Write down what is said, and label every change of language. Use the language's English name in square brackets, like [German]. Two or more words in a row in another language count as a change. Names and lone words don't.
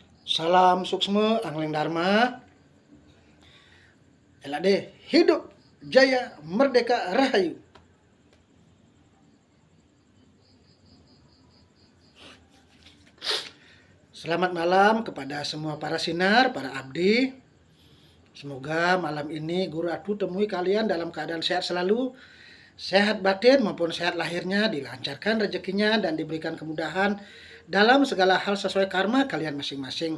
[Indonesian] Salam suksma Angling Dharma. Elade hidup jaya merdeka rahayu. Selamat malam kepada semua para sinar, para abdi. Semoga malam ini Guru Atu temui kalian dalam keadaan sehat selalu, sehat batin maupun sehat lahirnya, dilancarkan rezekinya dan diberikan kemudahan dalam segala hal sesuai karma kalian masing-masing.